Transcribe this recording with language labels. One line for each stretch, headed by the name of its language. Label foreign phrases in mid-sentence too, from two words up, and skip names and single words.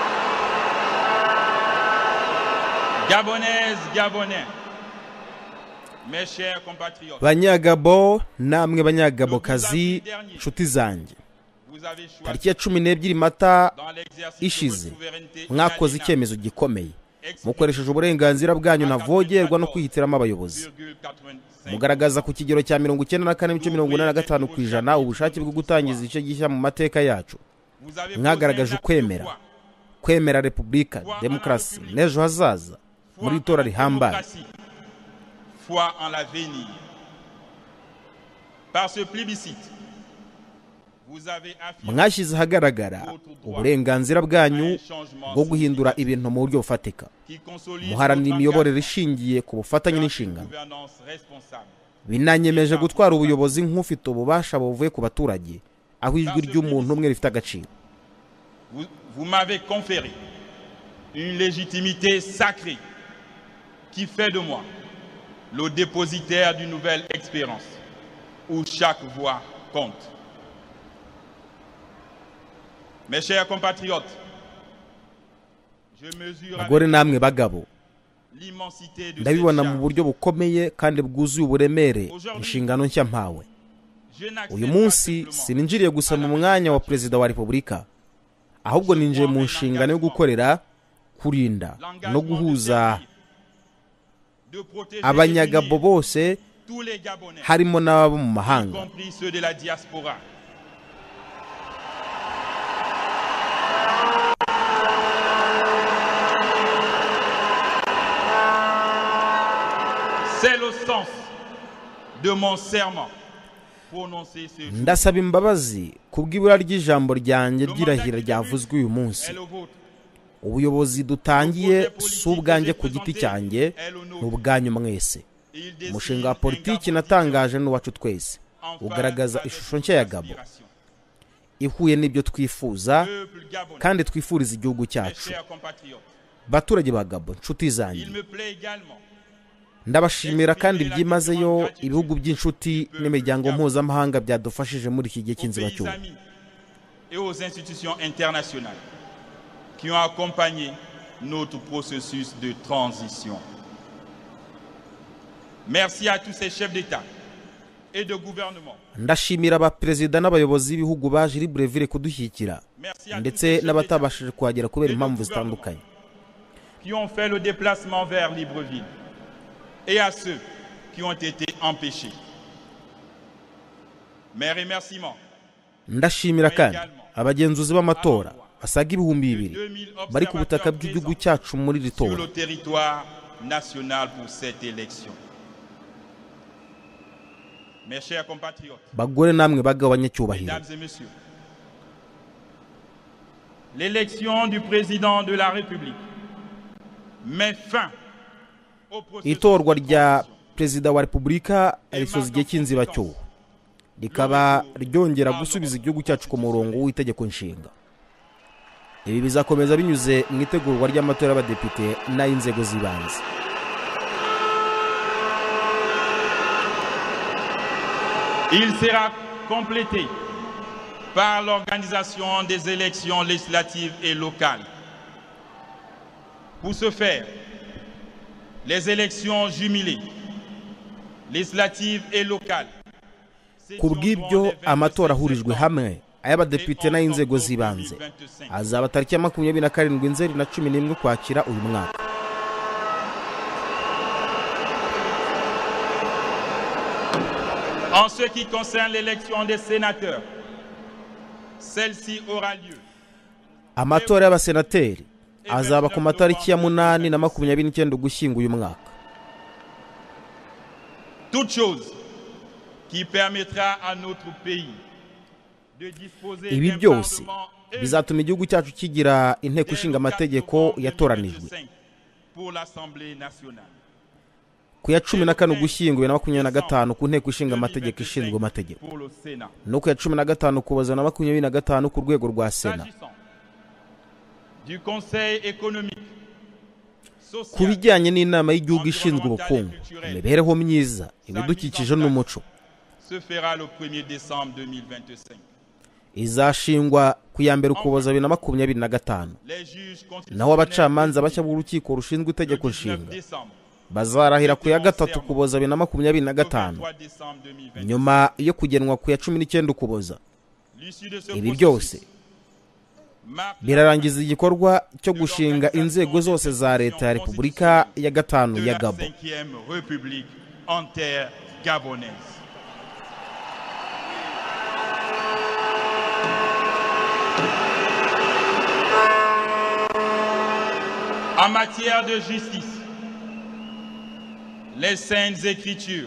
French: Gabonaises, Gabonais, Mes chers compatriotes,
Kinyarwanda: banyagabo namwe banyagabokazi nshuti zanjye,
French: vous avez choisi
Kinyarwanda: tariki ya 12 Mata
French: dans l'exercice
Kinyarwanda: ishize
French: de votre souveraineté
Kinyarwanda: mwakoze icyemezo gikomeye, mukoresheje uburenganzira bwanyu ntavogerwa no kwihitiramo abayobozi, 14,85. mugaragaza ku kigero cya 94.85% ubushake bwo gutangiza igice gishya mu mateka yacu.
French: Vous avez
Kinyarwanda: Mwagaragaje
French: posé un acte de
Kinyarwanda: ukwemera,
French: foi.
Kinyarwanda: kwemera repubulika, demokarasi n'ejo hazaza muri itora rihambaye.
French: Foi en l'avenir. Par ce plébiscite, vous avez affirmé
Kinyarwanda: Mwashyize ahagaragara uburenganzira bwanyu bwo guhindura ibintu mu buryo bufatika,
French: qui consolide
Kinyarwanda: muharanira
French: notre
Kinyarwanda: imiyoborere
French: engagement
Kinyarwanda: ishingiye ku bufatanye
French: dans une
Kinyarwanda: n'inshingano.
French: gouvernance responsable.
Kinyarwanda: Binanyemeje gutwara ubuyobozi nk'ufite ububasha buvuye ku baturage, aho ijwi ry'umuntu umwe rifite agaciro.
French: Vous m'avez conféré une légitimité sacrée qui fait de moi le dépositaire d'une nouvelle expérience où chaque voix compte. Mes chers compatriotes, je mesure
Kinyarwanda: Bagore namwe bagabo,
French: l'immensité de
Kinyarwanda: ndabibona mu
French: cette
Kinyarwanda: buryo bukomeye kandi bwuzuye uburemere inshingano nshya mpawe. Uyu munsi sininjiriye gusa mu mwanya wa perezida wa repubulika, ahubwo ninjiye mu nshingano yo gukorera, kurinda no guhuza abanyagabo bose, harimo n'abo mu mahanga.
French: compris ceux de la diaspora. C'est le sens de mon serment prononcé ce jour.
Kinyarwanda: Ndasaba imbabazi kubw'ibura ry'ijambo ryanjye ry'irahira ryavuzwe uyu munsi.
French: Est le vôtre.
Kinyarwanda: Ubuyobozi dutangiye si ubwanjye ku giti cyanjye, ni ubwanyu mwese.
French: Il décide
Kinyarwanda: Umushinga wa
French: un
Kinyarwanda: politiki Gabon natangaje n'uwacu twese,
French: en
Kinyarwanda: ugaragaza
French: phase
Kinyarwanda: ishusho
French: avec
Kinyarwanda: nshya ya
French: nos
Kinyarwanda: Gabo,
French: aspirations.
Kinyarwanda: ihuye n'ibyo twifuza
French: Peuple gabonais,
Kinyarwanda: kandi twifuriza igihugu
French: mes
Kinyarwanda: cyacu.
French: chers compatriotes,
Kinyarwanda: Baturage ba Gabo, nshuti zanjye,
French: il me plaît également
Kinyarwanda: ndabashimira kandi byimazeyo ibihugu by'inshuti n'imiryango mpuzamahanga byadufashije muri iki gihe
French: aux
Kinyarwanda: cy'inzibacyuho.
French: pays amis et aux institutions internationales qui ont accompagné notre processus de transition. Merci à tous ces chefs d'État et de gouvernement.
Kinyarwanda: Ndashimira abaperezida n'abayobozi b'ibihugu baje Libreville kudushyigikira,
French: Merci à tous ces
Kinyarwanda: ndetse
French: chefs d'État
Kinyarwanda: n'abatabashije kuhagera kubera impamvu zitandukanye.
French: qui ont fait le déplacement vers Libreville et à ceux qui ont été empêchés. Mes remerciements
Kinyarwanda: Ndashimira kandi abagenzuzi b'amatora basaga 2,000 2000 bari ku butaka
French: observateurs
Kinyarwanda: bw'igihugu
French: présents
Kinyarwanda: cyacu muri iri
French: sur
Kinyarwanda: tora.
French: le territoire national pour cette élection. Mes chers compatriotes,
Kinyarwanda: Bagore namwe bagabo banyacyubahiro,
French: mesdames et messieurs, l'élection du président de la République met fin au processus
Kinyarwanda: itorwa
French: de
Kinyarwanda: rya
French: transition.
Kinyarwanda: perezida wa repubulika risoza igihe cy'inzibacyuho, rikaba ryongera gusubiza igihugu cyacu ku murongo w'itegeko nshinga. Ibi bizakomeza binyuze mu itegurwa ry'amatora y'abadepite n'ay'inzego z'ibanze.
French: Il sera complété par l'organisation des élections législatives et locales. Pour ce faire, les élections jumelées, législatives et locales,
Kinyarwanda: Ku bw'ibyo amatora ahurijwe hamwe, ay'abadepite n'ay'inzego z'ibanze azaba tariki ya 27 Nzeri na 11 Ukwakira uyu mwaka.
French: En ce qui concerne l'élection des sénateurs, celle-ci aura lieu
Kinyarwanda: Amatora y'abasenateri azaba ku matariki ya 8 na 29 Ugushyingo uyu mwaka.
French: toute chose qui permettra à notre pays de disposer
Kinyarwanda: Ibi
French: d'un
Kinyarwanda: byose
French: parlement
Kinyarwanda: bizatuma igihugu cyacu kigira inteko ishinga amategeko yatoranijwe
French: pour l'Assemblée nationale.
Kinyarwanda: ku ya 14 Ugushyingo 2025 ku nteko ishinga amategeko ishinzwe amategeko,
French: Pour le Sénat.
Kinyarwanda: no ku ya 15 Ukuboza 2025 ku rwego rwa Sena.
French: S'agissant du Conseil économique,
Kinyarwanda: Ku
French: social,
Kinyarwanda: bijyanye n'inama y'igihugu ishinzwe ubukungu, imibereho myiza, ibidukikije n'umuco,
French: se fera le 1er décembre 2025.
Kinyarwanda: izashingwa ku ya 1 Ukuboza 2025.
French: Les juges
Kinyarwanda: Naho
French: constitutionnels
Kinyarwanda: abacamanza bashya b'urukiko rushinzwe
French: le
Kinyarwanda: itegeko 19 nshinga
French: décembre
Kinyarwanda: bazarahira ku ya 3 Ukuboza 2025 nyuma yo kugenwa ku ya 19 Ukuboza. Ibi byose birarangiza igikorwa cyo gushinga inzego zose za leta ya Repubulika ya 5 ya Gabo.
French: En matière de justice, les saintes écritures